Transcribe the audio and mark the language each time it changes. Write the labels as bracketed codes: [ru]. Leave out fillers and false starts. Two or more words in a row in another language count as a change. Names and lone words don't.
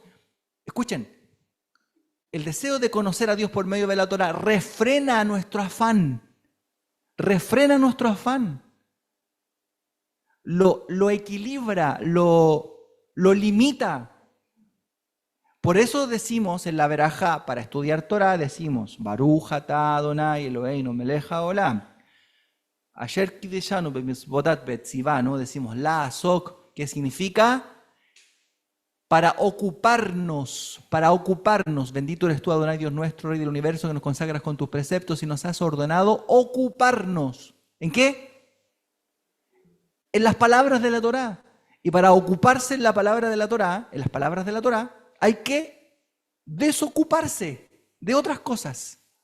[es] Escuchen, el deseo de conocer a Dios por medio de la Torah refrena nuestro afán. Refrena nuestro afán. Lo equilibra, lo limita. Por eso decimos en la verajá, para estudiar Torah, decimos [he] ברוך אתה אדוני אלוהינו מלך העולם. אשר קדשנו במצוותיו וצוונו, [es] decimos la azok, que significa para ocuparnos, bendito eres tú, Adonai, Dios nuestro, Rey del universo, que nos consagras con tus preceptos y nos has ordenado ocuparnos. ¿En qué? En las palabras de la Torá. Y para ocuparse en la palabra de la Torá, en las palabras de la Torá, hay que desocuparse de otras cosas.